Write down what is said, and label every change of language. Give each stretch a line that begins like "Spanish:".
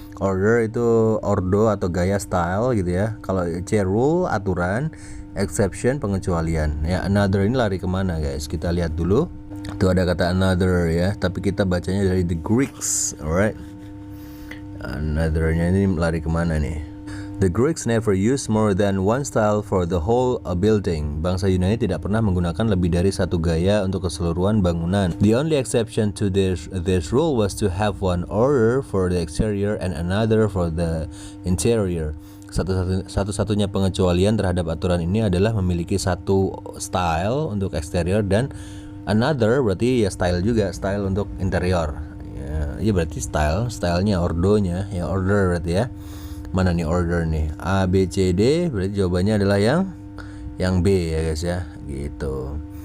Indonesian: Order itu ordo atau gaya, style gitu ya. Kalau C rule, aturan, exception, pengecualian. Ya, another ini lari kemana guys? Kita lihat dulu. Itu ada kata another ya, tapi kita bacanya dari the Greeks, alright. Another-nya ini lari kemana nih?
English: The Greeks never used more than one style for the whole building.
Indonesian: Bangsa Yunani tidak pernah menggunakan lebih dari satu gaya untuk keseluruhan bangunan.
English: The only exception to this rule was to have one order for the exterior and another for the interior.
Indonesian: Satu-satunya pengecualian terhadap aturan ini adalah memiliki satu style untuk eksterior dan another berarti ya style juga, style untuk interior. Ya berarti stylenya, ordonya ya, order berarti ya. Mana nih order nih? A, B, C, D, berarti jawabannya adalah yang B ya guys ya, gitu.